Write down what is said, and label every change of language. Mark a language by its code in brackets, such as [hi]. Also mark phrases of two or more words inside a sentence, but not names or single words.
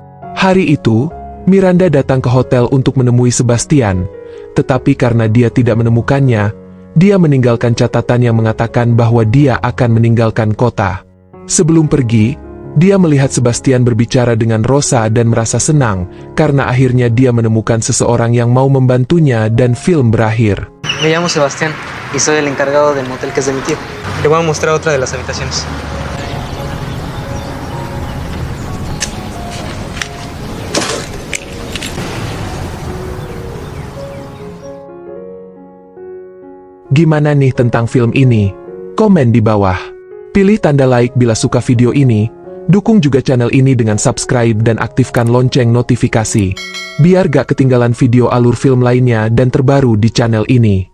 [id] Hari itu, Miranda datang ke hotel untuk menemui Sebastian, tetapi karena dia tidak menemukannya, dia meninggalkan catatan yang mengatakan bahwa dia akan meninggalkan kota. Sebelum pergi, dia melihat Sebastian berbicara dengan Rosa dan merasa senang, karena akhirnya dia menemukan seseorang yang mau membantunya dan film berakhir. [es] Me llamo Sebastián y soy el encargado del motel que es de mi tío. Te voy a mostrar otra de las habitaciones. [id] Gimana nih tentang film ini? Komen di bawah. Pilih tanda like bila suka video ini. Dukung juga channel ini dengan subscribe dan aktifkan lonceng notifikasi, biar gak ketinggalan video alur film lainnya dan terbaru di channel ini.